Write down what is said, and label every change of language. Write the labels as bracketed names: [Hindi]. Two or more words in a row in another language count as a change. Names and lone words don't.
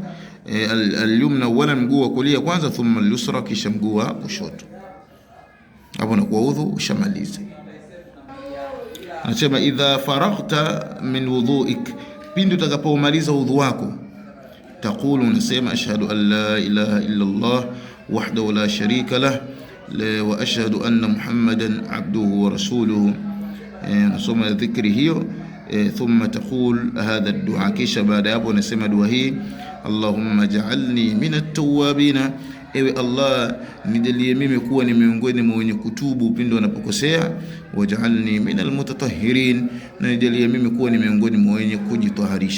[Arabic] اليمنى أولا, [Swahili] mguu wa kulia kwanza. [Arabic] ثم اليسرى, [Swahili] kisha mguu wa kushoto. Hapo na kwa udhu ushamaliza. [Arabic] Anasema إذا فرغت من وضوئك, [Swahili] pindi utakapomaliza udhu wako, [Arabic] taqulu, unasema أشهد أن لا إله إلا الله وحده لا شريك له وأشهد أن محمدا عبده ورسوله. [Swahili] Nasoma dhikri hiyo. [Arabic] ثم تقول هذا الدعاء, [Swahili] kisha baada hapo unasema dua hii: [Arabic] اللهم اجعلني من التوابين, [Swahili] ewe Allah nijalie mimi kuwa ni miongoni mwa wenye kutubu pindi wanapokosea. [Arabic] واجعلني من المتطهرين, [Swahili] na nijalie mimi kuwa ni miongoni mwa wenye kujitaharisha.